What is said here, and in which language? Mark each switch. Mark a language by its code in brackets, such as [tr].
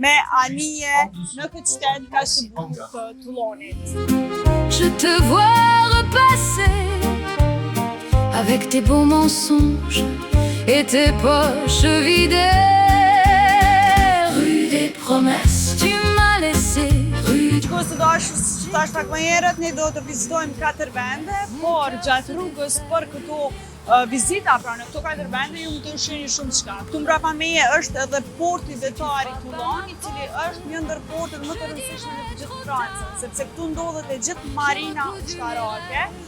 [sq] me anije në këtë qytet ka së bukur të Toulonit. [fr] Je te vois repasser avec tes beaux mensonges et tes poches vidées. Rue des promesses, tu m'as laissé. [sq] Shkues të dashur, si që thash pak më herët, ne do të vizitojmë 4 vende, por gjatë rrugës për këto vizita pra në këto 4 vende ju mund të shihni shumë çka. Këtu mbrapa meje është edhe porti detar i Toulonit, i cili është një ndër portet më të rëndësishme në të gjithë Francën, sepse këtu ndodhet e gjithë marina ushtarake.